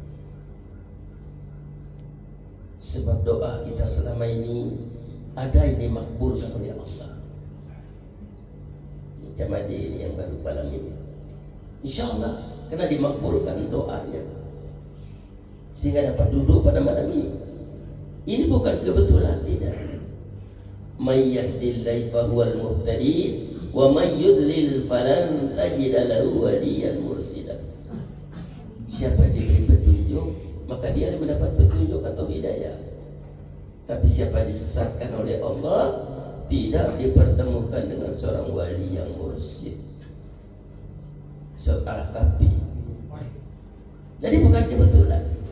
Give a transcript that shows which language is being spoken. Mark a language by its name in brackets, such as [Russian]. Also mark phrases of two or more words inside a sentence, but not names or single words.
[Malay] Sebab doa kita selama ini ada ini makbulkan oleh Allah. Jamaah ini yang baru malam ini, insyaallah kena dimakbulkan doanya sehingga dapat duduk pada malam ini. Ini bukan kebetulan, tidak. [Arabic] من يهد الله فهو المهتد ومن يضلل فلن تجد له وليا مرشدا. [Malay] Siapa diberi petunjuk, maka dia mendapat petunjuk atau hidayah. Tapi siapa disesatkan oleh Allah, tidak dipertemukan dengan seorang wali yang mursyid. Surat Al-Kahfi. Jadi bukan kebetulan.